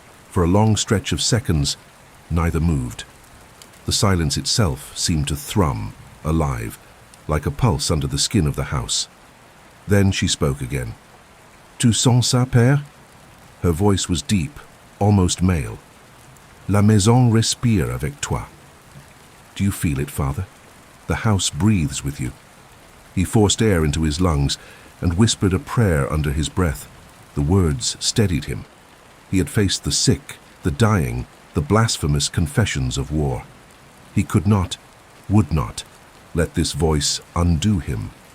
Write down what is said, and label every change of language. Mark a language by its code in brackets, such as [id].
[en] For a long stretch of seconds, neither moved. The silence itself seemed to thrum, alive, like a pulse under the skin of the house. Then she spoke again. [fr] "Tu sens ça, père?" [en] Her voice was deep, almost male. [fr] "La maison respire avec toi." [en] "Do you feel it, Father? The house breathes with you." He forced air into his lungs and whispered a prayer under his breath. The words steadied him. He had faced the sick, the dying, the blasphemous confessions of war. He could not, would not, let this voice undo him.